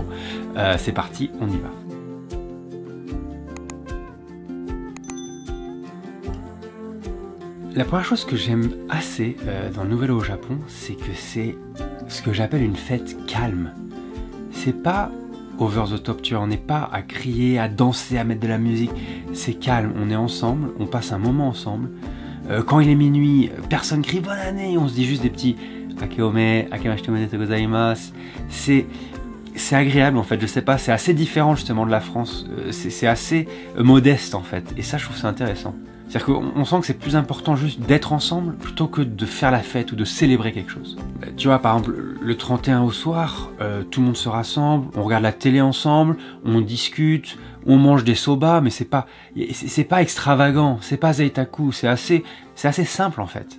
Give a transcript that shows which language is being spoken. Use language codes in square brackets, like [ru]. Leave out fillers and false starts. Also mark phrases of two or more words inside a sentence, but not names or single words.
[fr] C'est parti, on y va. La première chose que j'aime assez dans le Nouvel An au Japon, c'est que c'est ce que j'appelle une fête calme. C'est pas [en] over the top, [fr] tu vois, on n'est pas à crier, à danser, à mettre de la musique. C'est calme, on est ensemble, on passe un moment ensemble. Quand il est minuit, personne crie bonne année, on se dit juste des petits Akeome, [ja] 明けまして おめでとう ございます. [fr] C'est agréable en fait, je sais pas, c'est assez différent justement de la France, c'est assez modeste en fait, et ça je trouve ça intéressant. C'est-à-dire qu'on sent que c'est plus important juste d'être ensemble plutôt que de faire la fête ou de célébrer quelque chose. Tu vois, par exemple, le 31 au soir, tout le monde se rassemble, on regarde la télé ensemble, on discute, on mange des soba, mais c'est pas extravagant, c'est pas zeitaku, c'est assez simple en fait.